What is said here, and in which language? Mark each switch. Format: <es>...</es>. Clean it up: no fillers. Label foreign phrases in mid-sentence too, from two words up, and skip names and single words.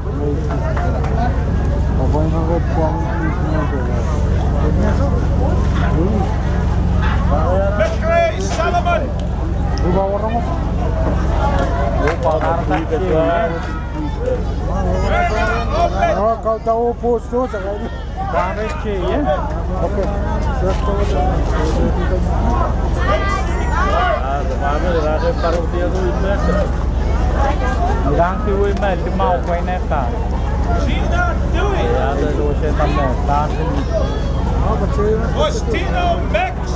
<ms>McRae Solomon! Verna Opet! Kau tahu post tu sekarang. Okey. Gina Dewey! Faustino Mex!</ms>